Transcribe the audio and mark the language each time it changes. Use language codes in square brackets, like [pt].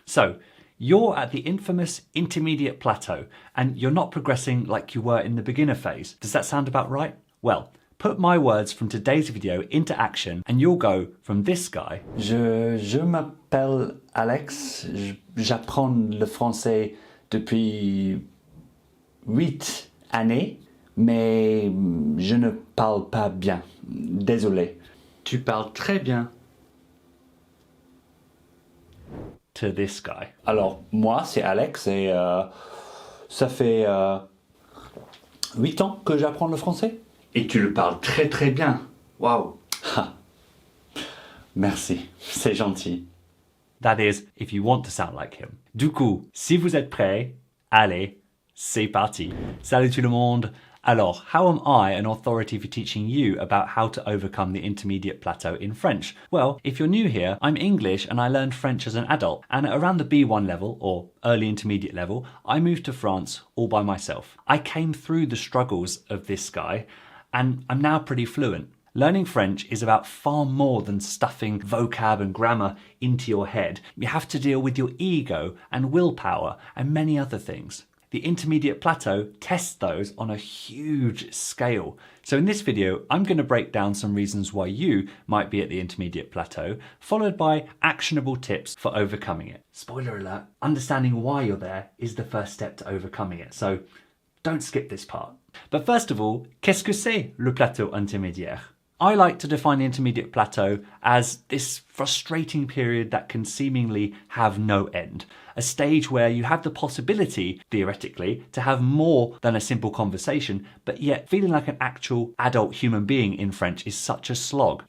[en] So, you're at the infamous intermediate plateau, and you're not progressing like you were in the beginner phase. Does that sound about right? Well, put my words from today's video into action, and you'll go from this guy. [fr] Je m'appelle Alex, j'apprends le français depuis 8 années, mais je ne parle pas bien. Désolé. Tu parles très bien. [en] To this guy. [fr] Alors, moi, c'est Alex et ça fait 8 ans que j'apprends le français. Et tu le parles très très bien. Waouh. Merci, c'est gentil. [en] That is, if you want to sound like him. [fr] Du coup, si vous êtes prêts, allez, c'est parti. Salut tout le monde. [en] Alors, how am I an authority for teaching you about how to overcome the intermediate plateau in French? Well, if you're new here, I'm English and I learned French as an adult. And at around the B1 level, or early intermediate level, I moved to France all by myself. I came through the struggles of this guy, and I'm now pretty fluent. Learning French is about far more than stuffing vocab and grammar into your head. You have to deal with your ego and willpower and many other things. The intermediate plateau tests those on a huge scale. So in this video, I'm going to break down some reasons why you might be at the intermediate plateau, followed by actionable tips for overcoming it. Spoiler alert, understanding why you're there is the first step to overcoming it. So don't skip this part. But first of all, [fr] qu'est-ce que c'est le plateau intermédiaire? [en] I like to define the intermediate plateau as this frustrating period that can seemingly have no end. A stage where you have the possibility, theoretically, to have more than a simple conversation, but yet feeling like an actual adult human being in French is such a slog.